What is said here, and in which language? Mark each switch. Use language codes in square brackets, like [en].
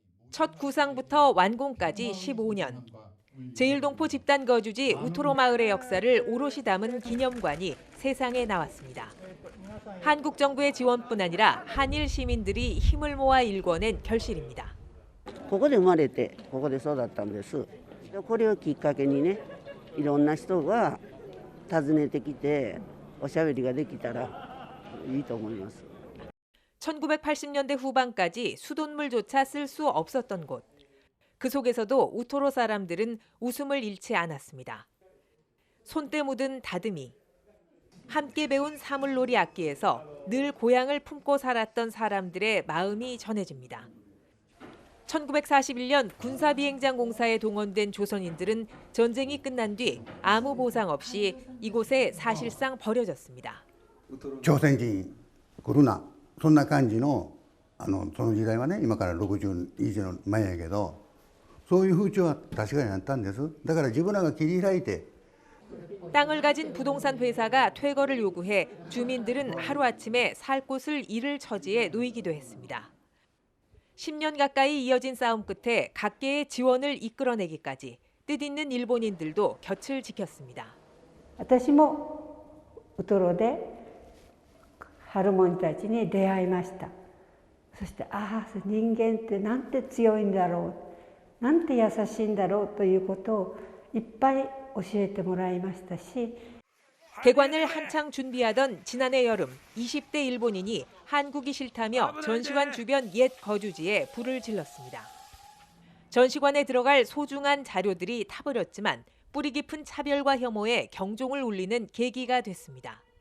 [ko] 첫 구상부터 완공까지 15년. 제1동포 집단 거주지 우토로 마을의 역사를 오롯이 담은 기념관이 세상에 나왔습니다. 한국 정부의 지원뿐 아니라 한일 시민들이 힘을 모아 일궈낸 결실입니다. [ja] ここで生まれてここで育ったんです。これをきっかけにね、いろんな人が訪ねてきておしゃべりができたらいいと思います。 [ko] 1980년대 후반까지 수돗물조차 쓸 수 없었던 곳. 그 속에서도 우토로 사람들은 웃음을 잃지 않았습니다. 손때 묻은 다듬이. 함께 배운 사물놀이 악기에서 늘 고향을 품고 살았던 사람들의 마음이 전해집니다. 1941년 군사비행장 공사에 동원된 조선인들은 전쟁이 끝난 뒤 아무 보상 없이 이곳에 사실상 버려졌습니다. [ja] 朝鮮人来るな、そんな感じのその時代はね、今から60以上前やけど、そういう風潮は確かにあったんです。だから自分らが切り開いて [ko] 땅을 가진 부동산 회사가 퇴거를 요구해 주민들은 하루아침에 살 곳을 잃을 처지에 놓이기도 했습니다. 10년 가까이 이어진 싸움 끝에 각계의 지원을 이끌어내기까지 뜻있는 일본인들도 곁을 지켰습니다. [ja] 私もウトロでハルモニたちに出会いました。そしてああ、人間ってなんて強いんだろう、なんて優しいんだろうということをいっぱい教えてもらいましたし、 [ko] 개관을 한창 준비하던 지난해 여름 20대 일본인이 한국이 싫다며 전시관 주변 옛 거주지에 불을 질렀습니다. 전시관에 들어갈 소중한 자료들이 타버렸지만 뿌리 깊은 차별과 혐오에 경종을 울리는 계기가 됐습니다.